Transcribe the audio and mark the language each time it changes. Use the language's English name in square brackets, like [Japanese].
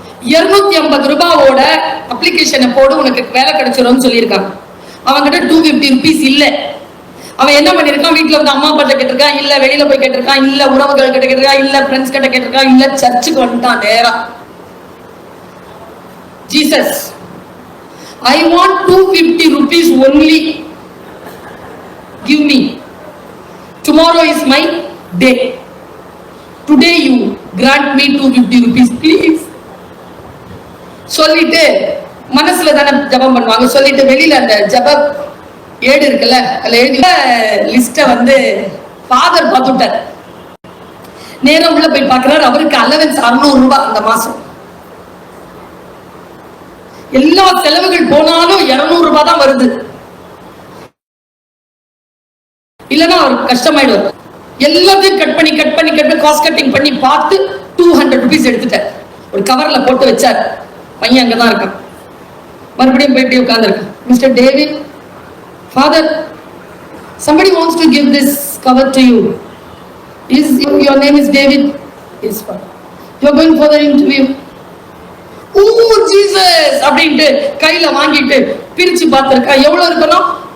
[Tamil] 250 ரூபாவோட அப்ளிகேஷனை போடு, உனக்கு வேலை கிடைச்சிடும் சொல்லியிருக்காங்க. அவன்கிட்ட 250 rupees இல்ல. அவன் என்ன பண்ணிருக்கான்? வீட்டுல வந்து அம்மா அப்பா கேட்டிருக்கான், இல்ல வெளியில போய் கேட்டிருக்கான், இல்ல உறவுகள் கிட்ட கேட்டிருக்கான், இல்ல ஃப்ரெண்ட்ஸ் கிட்ட கேட்டிருக்கான், இல்ல சர்ச்சுக்கு வந்துட்டான் நேரா. [English] Jesus, I want 250 rupees only. Give me. Tomorrow is my day. Today you grant me 250 rupees please. [Tamil] சொல்லிட்டு மனசுல தானே ஜபம் பண்ணுவாங்க. சொல்லிட்டு வெளியில அந்த ஜப ஏடு இருக்குல்ல, அதுல எழுதி லிஸ்ட வந்து ஃபாதர் பார்த்துட்டார். நேரம் உள்ள போய் பார்க்கிறார். அவருக்கு அலவன்ஸ் 600 ரூபாய் அந்த மாசம். எல்லா செலவுகள் போனாலும் 200 ரூபாய் தான் வருது. இல்லன்னா அவருக்கு கஷ்டமாயிடுவார். எல்லாத்தையும் கட் பண்ணி காஸ்ட் கட்டிங் பண்ணி பார்த்து 200 rupees எடுத்துட்டார். ஒரு கவர்ல போட்டு வச்சார். பையன் அங்கதான் இருக்கான். மறுபடியும் போயிட்டு உட்கார்ந்துருக்கான். [English] Mister David, father, somebody wants to give this cover to you. Is your name is David? Yes, father. You are going for the interview. Oh Jesus [Tamil] அப்படினு கையில வாங்கிட்டு பிரிச்சு பார்த்திருக்கா. எவ்வளவு இருக்கணும்?